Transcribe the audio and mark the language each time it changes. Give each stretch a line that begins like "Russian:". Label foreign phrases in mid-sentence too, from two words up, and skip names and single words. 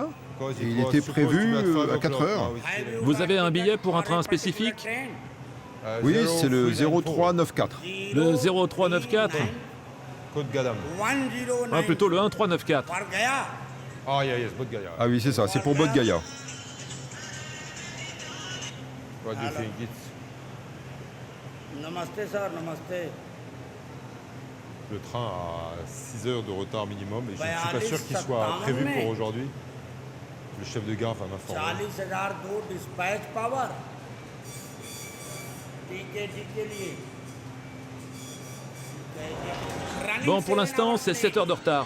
French: Il était prévu à 4 heures. Vous avez un billet pour un train spécifique? Oui, c'est le 0394. Le 0394? Ah, plutôt le 1394. Ah oui, c'est ça, c'est pour Bodh Gaya.
Hindi: Namaste, sir, namaste.
French: Le train a 6 heures de retard minimum et je ne suis pas sûr qu'il soit prévu pour aujourd'hui. Le chef de gare va m'informer. Bon, pour l'instant, c'est 7 heures de retard.